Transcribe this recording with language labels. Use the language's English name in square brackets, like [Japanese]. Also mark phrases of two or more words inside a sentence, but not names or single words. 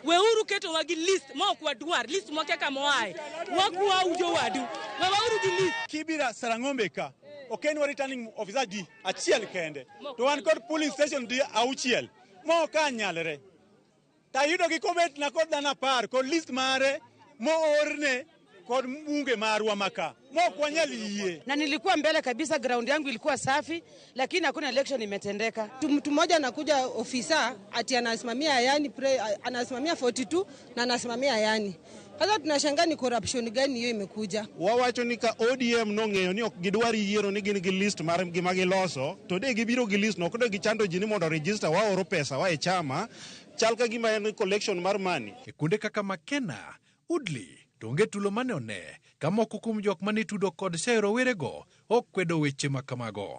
[Luo (Kenya and Tanzania)] Weuru keto wagi list ma ok wadwar list mo kaka moaye wakwa ujo wadu weuru gi list Kibra Sarang'ombe ka oken [English] returning officer [Luo (Kenya and Tanzania)] di achiel kende to wan kod [English] polling station [Luo (Kenya and Tanzania)] di auchiel mo ka nyalre ta yudo gi kobet na kod dana par kod list mare mo orne kod mbunge marwa maka mo kwa nyaliye. [Swahili] Na nilikuwa mbele kabisa, ground yangu ilikuwa safi, lakini hakuna election imetendeka. Mtu mmoja anakuja ofisa ati anasimamia yani anasimamia 42 na anasimamia yani. Sasa tunashangaa ni corruption gani hiyo imekuja. [Luo (Kenya and Tanzania)] Wawacho ni ka ODM no ng'eyo ni ok gidwari yiero ni gin gi list mar gima giloso, to de gibiro gi list no kod gichando ji ni mondo register wa oro pesa wa e chama chal ka gima en collection mar money. E kuonde kaka Makena, Udli, donge tulo mane one, kamoko kuom jok mane tudo kod seyo rowerego ok kwedo weche makamago.